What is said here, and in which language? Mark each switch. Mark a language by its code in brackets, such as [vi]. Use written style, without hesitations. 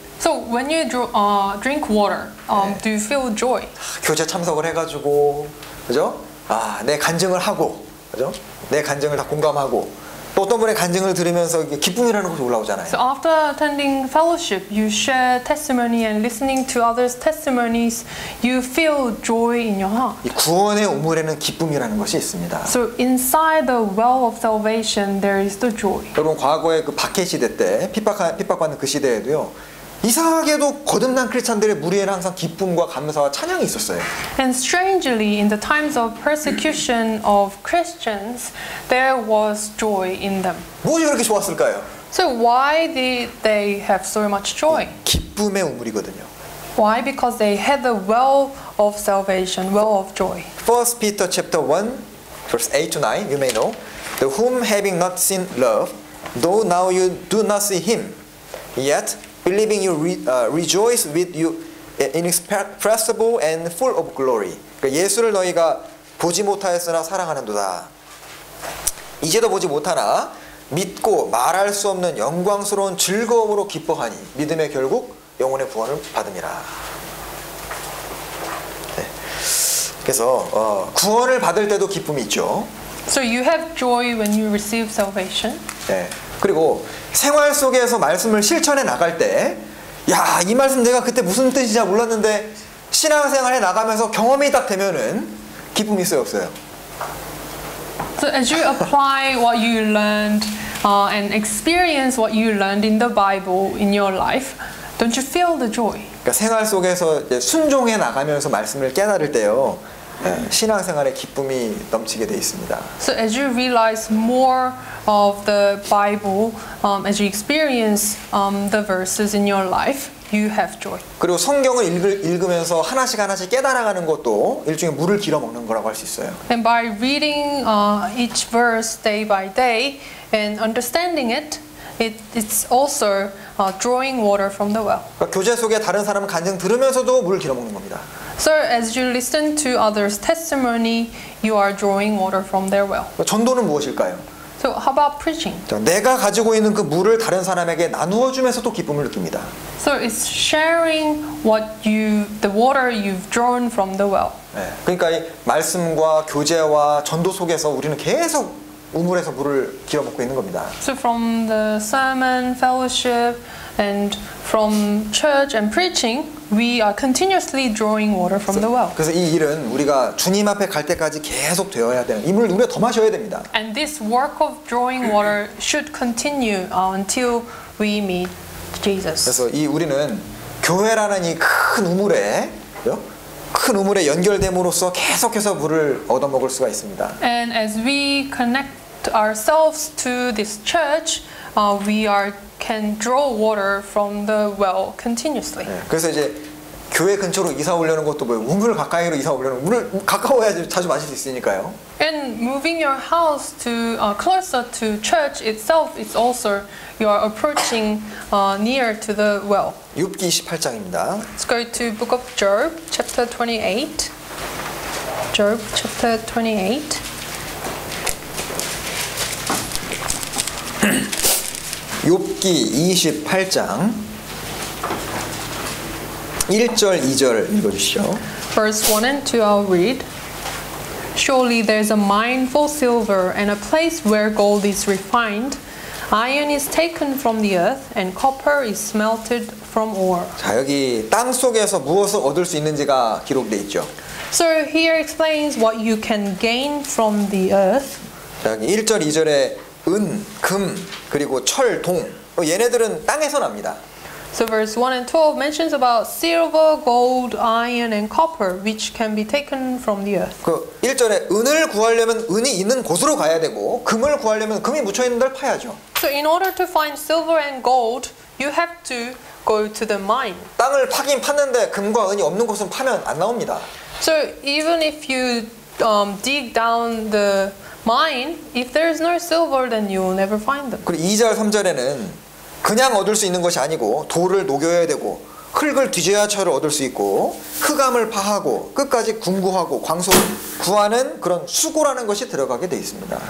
[en] So when you drink water, do you feel joy? [ko] 교제 참석을 해가지고, 그죠? 내 간증을 하고, 그죠? 내 간증을 다 공감하고, 또 어떤 분의 간증을 들으면서 기쁨이라는 것이 올라오잖아요. [en] So after attending fellowship, you share testimony and listening to others' testimonies, you feel joy in your heart. [ko] 이 구원의 우물에는 기쁨이라는 것이 있습니다. [en] So inside the well of salvation, there is the joy. [ko] 여러분 과거에 그 박해 시대 때 핍박받는 그 시대에도요. 이상하게도 거듭난 크리스찬들의 무리에는 항상 기쁨과 감사와 찬양이 있었어요. [en] And strangely, in the times of persecution of Christians, there was joy in them. [ko] 무엇이 그렇게 좋았을까요? [en] So why did they have so much joy? [ko] 기쁨의 우물이거든요. [en] Why? Because they had the well of salvation, well of joy. 1 Peter chapter 1 verse 8 to 9 you may know. The whom having not seen love, though now you do not see him, yet believing you rejoice with you inexpressible and full of glory. [ko] 그러니까 예수를 너희가 보지 못하였으나 사랑하는도다. 이제도 보지 못하나 믿고 말할 수 없는 영광스러운 즐거움으로 기뻐하니 믿음의 결국 영혼의 구원을 받음이라. 네. 그래서 구원을 받을 때도 기쁨이 있죠. [en] So you have joy when you receive salvation. [ko] 네. 그리고 생활 속에서 말씀을 실천해 나갈 때, 야, 이 말씀 내가 그때 무슨 뜻인지 잘 몰랐는데 신앙생활에 나가면서 경험이 딱 되면은 기쁨이 있어요, 없어요? [en] So as you apply what you learned and experience what you learned in the Bible in your life, don't you feel the joy? [ko] 그러니까 생활 속에서 이제 순종해 나가면서 말씀을 깨달을 때요, 신앙생활에 기쁨이 넘치게 돼 있습니다. [en] So as you realize more of the Bible, as you experience the verses in your life, you have joy. [ko] 그리고 성경을 읽으면서 하나씩 깨달아가는 것도 일종의 물을 길어 먹는 거라고 할 수 있어요. [en] And by reading each verse day by day and understanding it, it's also drawing water from the well. [ko] 그러니까 교제 속에 다른 사람 간증 들으면서도 물을 길어 먹는 겁니다. [en] So as you listen to others' testimony, you are drawing water from their well. [ko] 전도는 무엇일까요? [en] So how about preaching? [ko] 자, 내가 가지고 있는 그 물을 다른 사람에게 나누어 주면서 또 기쁨을 느낍니다. [en] So it's sharing the water you've drawn from the well. [ko] 네, 그러니까 이 말씀과 교제와 전도 속에서 우리는 계속 우물에서 물을 길어 먹고 있는 겁니다. [en] So from the sermon, fellowship, and from church and preaching, we are continuously drawing water from the well. [ko] 그래서 이 일은 우리가 주님 앞에 갈 때까지 계속 되어야 되는, 이 물을 우리가 더 마셔야 됩니다. [en] And this work of drawing water should continue until we meet Jesus. [ko] 그래서 이 우리는 교회라는 이 큰 우물에, 큰 우물에 연결됨으로써 계속해서 물을 얻어먹을 수가 있습니다. [en] And as we connect ourselves to this church, we can draw water from the well continuously. [ko] 네, 그래서 이제 교회 근처로 이사 오려는 것도 뭐예요? 우물 가까이로 이사 오려는, 물을 가까워야 자주 마실 수 있으니까요. [en] And moving your house to closer to church itself is also you are approaching near to the well. [ko] 욥기 28장입니다. [en] Let's go to Book of Job, chapter 28. Job, chapter 28. [ko] 욥기 28장 1절 2절 읽어주시죠. [en] Verse 1 and 2 I'll read. Surely there's a mine for silver and a place where gold is refined. Iron is taken from the earth and copper is smelted from ore. [ko] 자, 여기 땅 속에서 무엇을 얻을 수 있는지가 기록되어 있죠. [en] So here explains what you can gain from the earth. [ko] 자, 여기 1절 2절에 은, 금, 그리고 철, 동, 얘네들은 땅에서 납니다. [en] So verse 1 and 12 mentions about silver, gold, iron and copper which can be taken from the earth. [ko] 그 1절에 은을 구하려면 은이 있는 곳으로 가야 되고 금을 구하려면 금이 묻혀 있는 데를 파야죠. [en] So in order to find silver and gold, you have to go to the mine. [ko] 땅을 파긴 팠는데 금과 은이 없는 곳은 파면 안 나옵니다. [en] So even if you dig down the mine, if there is no silver, then you will never find them. [ko] 그리고 2절 3절에는 그냥 얻을 수 있는 것이 아니고 돌을 녹여야 되고 흙을 뒤져야 철을 얻을 수 있고 흑암을 파하고 끝까지 궁구하고 광소를 구하는 그런 수고라는 것이 들어가게 돼 있습니다.